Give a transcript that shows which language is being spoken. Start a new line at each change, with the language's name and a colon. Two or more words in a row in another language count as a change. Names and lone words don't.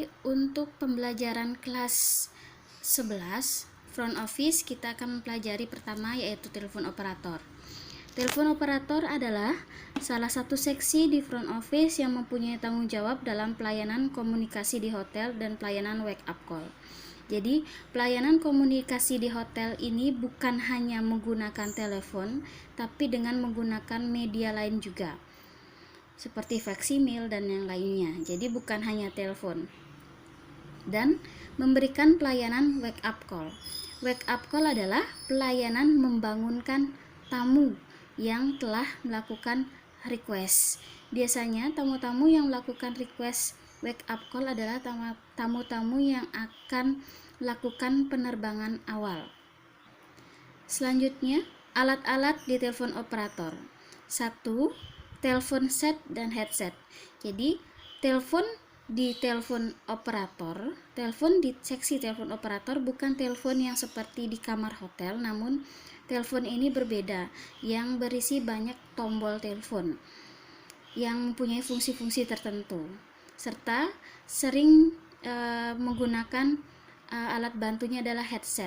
Indonesian: Untuk pembelajaran kelas 11
English: front office,
Indonesian: kita akan mempelajari pertama yaitu telepon operator. Telepon operator adalah salah satu seksi di
English: front office
Indonesian: yang mempunyai tanggung jawab dalam pelayanan komunikasi di hotel dan pelayanan
English: wake up call.
Indonesian: Jadi, pelayanan komunikasi di hotel ini bukan hanya menggunakan telepon, tapi dengan menggunakan media lain juga, seperti faksimil dan yang lainnya. Jadi bukan hanya telepon. Dan memberikan pelayanan
English: wake up call. Wake up call
Indonesian: adalah pelayanan membangunkan tamu yang telah melakukan request. Biasanya tamu-tamu yang melakukan request
English: wake up call
Indonesian: adalah tamu-tamu yang akan melakukan penerbangan awal. Selanjutnya, alat-alat di telepon operator. 1. Telepon set dan headset. Jadi, telepon di telepon operator, telepon di seksi telepon operator bukan telepon yang seperti di kamar hotel, namun telepon ini berbeda, yang berisi banyak tombol telepon yang mempunyai fungsi-fungsi tertentu, serta sering menggunakan alat bantunya adalah headset.